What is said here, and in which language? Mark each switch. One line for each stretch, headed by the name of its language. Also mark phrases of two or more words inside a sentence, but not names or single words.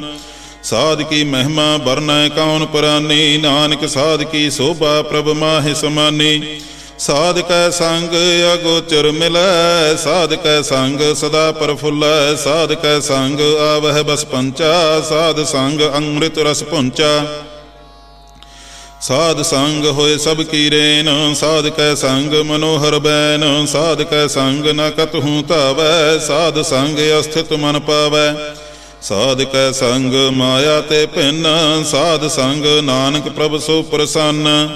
Punjabi: ਸਾਧ ਕੀ ਮਹਿਮਾ ਬਰਨੈ ਕੌਣ ਪੁਰਾਨੀ ਨਾਨਕ ਸਾਧ ਕੀ ਸੋਭਾ ਪ੍ਰਭ ਮਾਹਿ ਸਮਾਨੀ। ਸਾਧ ਕੈ ਸੰਗ ਅਗੋਚਰ ਮਿਲੈ ਸਾਧ ਕੈ ਸੰਗ ਸਦਾ ਪ੍ਰਫੁੱਲੈ। ਸਾਧ ਕੈ ਸੰਗ ਆਵਹਿ ਬਸ ਪੰਚਾ ਸਾਧ ਸੰਗ ਅੰਮ੍ਰਿਤ ਰਸ ਪੁੰਚਾ। ਸਾਧ ਸੰਗ ਹੋਏ ਸਬ ਕੀ ਰੇਨ, ਸਾਧ ਕੈ ਸੰਗ ਮਨੋਹਰ ਬੈਨ। ਸਾਧ ਕੈ ਸੰਗ ਨ ਕਤਹੁ ਤਾਵੈ, ਸਾਧ ਸੰਗ ਅਸਥਿਤ ਮਨ ਪਾਵੈ। ਸਾਧ ਕੈ ਸੰਗ ਮਾਇਆ ਤੇ ਭਿੰਨ, ਸਾਧ ਸੰਗ ਨਾਨਕ ਪ੍ਰਭੁ ਸੋ ਪ੍ਰਸੰਨ।